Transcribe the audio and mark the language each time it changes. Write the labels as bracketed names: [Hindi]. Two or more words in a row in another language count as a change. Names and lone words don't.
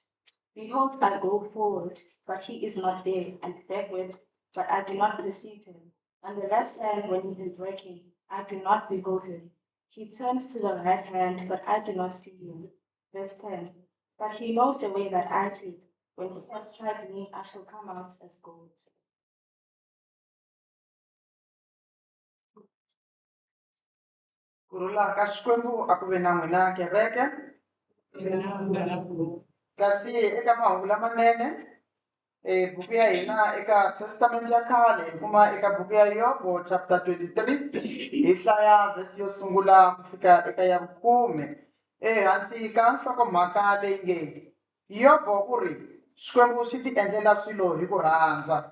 [English] Behold, I go forward, but he is not there, and backward, but I do not perceive him. On the left hand, when he is working, I do not behold him. He turns to the right hand, but I do not see him. Verse 10. But he knows the way that I take. When he has tried me, I shall come out as gold. [Tsonga] Kurula ka Xikwembu a ku ve na n'wina kereke kasi eka mahungu lamanene buku ya hina eka testament ya khale hi kuma eka buku ya Yobo chapter 23 hi hlaya vhesi yo sungula ku fika eka ya 10 ehansi ka nhlokomhaka leyi nge Yobo u ri Xikwembu xi ti endlela swilo hi ku rhandza.